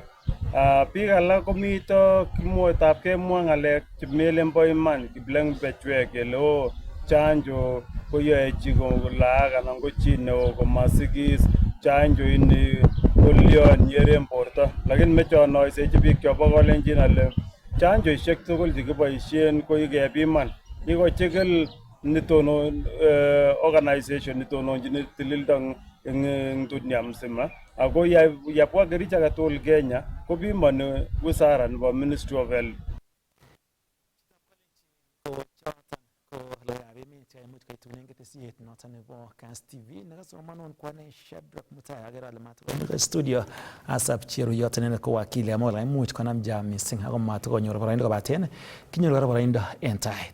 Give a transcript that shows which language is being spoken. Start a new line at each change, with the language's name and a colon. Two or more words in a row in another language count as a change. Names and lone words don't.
Kalenjin: Biik alak komito kimwoetab kemwa ng'alek chemelen bo iman kiplengwechwek kele o chanjo koyoe chi kolaak anan ko chi neo komasikis, chanjo ini kolyon yeren borto. Lakini mechonoisechi biik chobo Kalenjin ale chanjoishek tugul chekiboisien ko kepiman. Kikochikil nitonon organization nitononjin tililindo eng
Swahili: dunia mzima.
Kalenjin: Ako yapwa kerich age tugul Kenya kopimani wizara nebo Ministry of Health. Imuch keitunen ketesiet noton nebo Kass TV nekasomanon kwane Shadrack Mutai agere ale matkonyor studio asap cheruyot inendet ko wakili amola imuch konam jam missing ako matkonyor boroindo kobaten kinyor kora boroindo en tai.